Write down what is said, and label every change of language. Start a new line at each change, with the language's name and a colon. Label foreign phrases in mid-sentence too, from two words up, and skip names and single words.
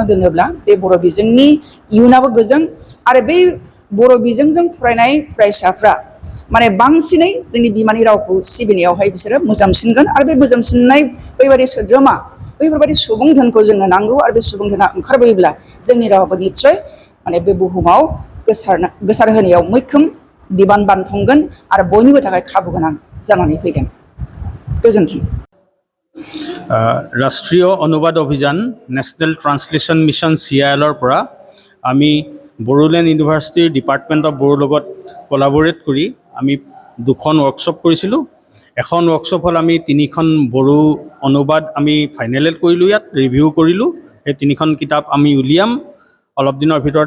Bodo: दोनोब्ला बे बर' बिजोंनि इयुनाबो गोजों आरो बै बर' बिजोंजों फरायनाय फरायसाफ्रा माने बांसिनै जोंनि बिमानि रावखौ सिबिनायावहाय बिसोरो मोजांसिनगोन आरो बे मोजांसिननाय बैबादि सोद्रोमा बैफोरबादि सुबुं धोनखौ जोंनो नांगौ आरो बे सुबुं धोना ओंखारबोयोब्ला जोंनि रावाबो निस्सय माने बे बुहुमाव गोसार होनायाव मैखोम बिबान बानफुंगोन आरो बयनिबो थाखाय खाबु गोनां जानानै फैगोन गोजोन्थों
Assamese: राष्ट्रीय अनुवाद अभियान नेशनेल ट्रांसलेशन मिशन CIL পৰা আমি বড়োলেণ্ড ইউনিভাৰ্চিটিৰ ডিপাৰ্টমেণ্ট অফ বড়োৰ লগত কোলাবৰেট কৰি আমি 2খন ৱৰ্কশ্বপ কৰিছিলোঁ এখন ৱৰ্কশ্বপ হ'ল আমি 3খন বড়ো অনুবাদ আমি ফাইনেলেট কৰিলোঁ ইয়াত ৰিভিউ কৰিলোঁ এই 3খন কিতাপ আমি উলিয়াম অলপ দিনৰ ভিতৰতে